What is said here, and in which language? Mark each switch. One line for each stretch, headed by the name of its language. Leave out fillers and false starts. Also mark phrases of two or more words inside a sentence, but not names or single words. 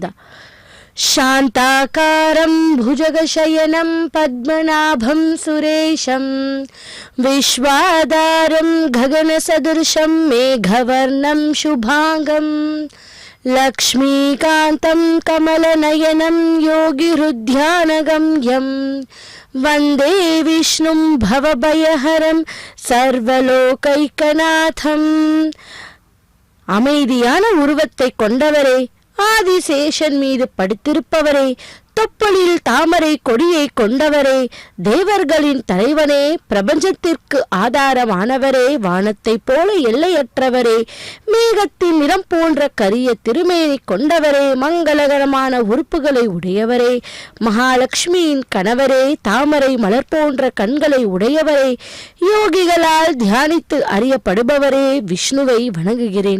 Sanskrit: शांताकारं भुजगशयनं पद्मनाभं सुरेशं विश्वाधारं गगनसदृशं मेघवर्णं शुभांगं लक्ष्मीकान्तं कमलनयनं योगिहृद्यानगम्यं वन्दे विष्णुं भवभयहरं सर्वलोकैकनाथम्.
Tamil: அமைதியான உருவத்தை கொண்டவரே, ஆதிசேஷன் மீது படுத்திருப்பவரே, தொப்புளில் தாமரை கொடியை கொண்டவரே, தேவர்களின் தலைவனே, பிரபஞ்சத்திற்கு ஆதாரமானவரே, வானத்தை போல எல்லையற்றவரே, மேகத்தின் நிறம் போன்ற கரிய திருமேனி கொண்டவரே, மங்களகரமான உறுப்புகளை உடையவரே, மகாலட்சுமியின் கணவரே, தாமரை மலர் போன்ற கண்களை உடையவரே, யோகிகளால் தியானித்து அறியப்படுபவரே, விஷ்ணுவை வணங்குகிறேன்.